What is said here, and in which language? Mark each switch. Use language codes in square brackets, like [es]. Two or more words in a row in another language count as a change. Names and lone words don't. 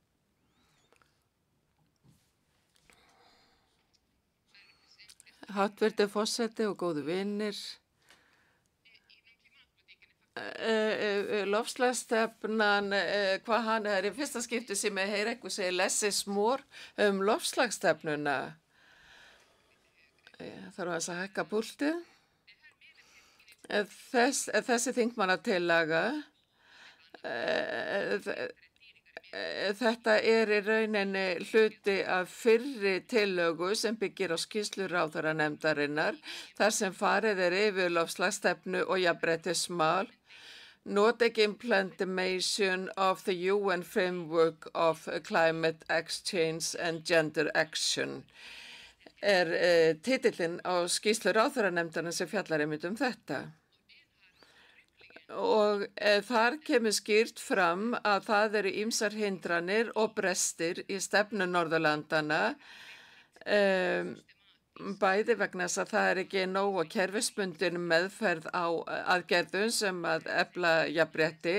[is] Háttvirtur forseti og góðu vinir. Loftslagsstefnan, hvað hann í fyrsta skipti sem ég heyri eitthvað segja [en] less is more [is] loftslagsstefnuna. Þarf að hækka púltið. Þessi þingmannatillaga, þetta í rauninni hluti af fyrri tillögu sem byggir á skýrslu ráðherranefndarinnar, þar sem farið yfir loftslagsstefnu og jafnréttismál, [en] Nordic implementation of the UN framework of climate exchange and gender action. [is] Titillinn á skýrslu ráðherranefndarinnar sem fjallar einmitt þetta. Og þar kemur skýrt fram að það eru ýmsar hindranir og brestir í stefnu Norðurlandana, bæði vegna þess að það ekki nóg kerfisbundin meðferð á aðgerðum sem að efla jafnrétti.